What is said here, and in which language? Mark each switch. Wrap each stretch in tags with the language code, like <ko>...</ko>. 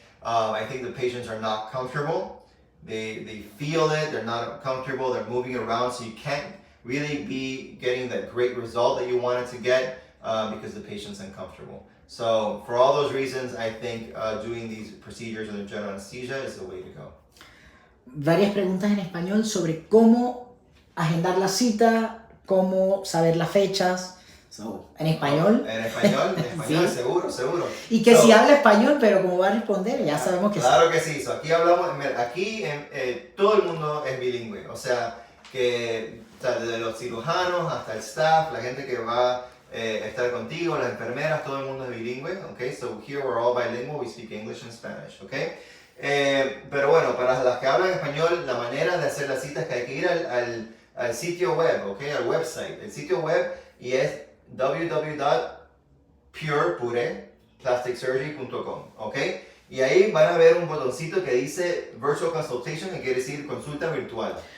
<en>I think the patients are not comfortable. They feel it, they're not comfortable, they're moving around, so you can't really be getting that great result that you wanted to get because the patient's uncomfortable. So for all those reasons, I think doing these procedures under general anesthesia is the way to go.</en> <es>Varias preguntas en español sobre cómo agendar la cita, cómo saber las fechas. So, en español. En español, Sí. seguro. Y que si habla español, pero como va a responder, ya sabemos que claro que sí. So, aquí hablamos, aquí todo el mundo es bilingüe. O sea, que desde los cirujanos hasta el staff, la gente que va a estar contigo, las enfermeras, todo el mundo es bilingüe.</es> <en>Okay, so here we're all bilingual, we speak English and Spanish. Okay.</en> <es>Pero bueno, para las que hablan español, la manera de hacer la cita es que hay que ir al sitio web, okay, al website. El sitio web y es www.pureplasticsurgery.com, okay? Y ahí van a ver un botoncito que dice Virtual Consultation, que quiere decir consulta virtual.</es>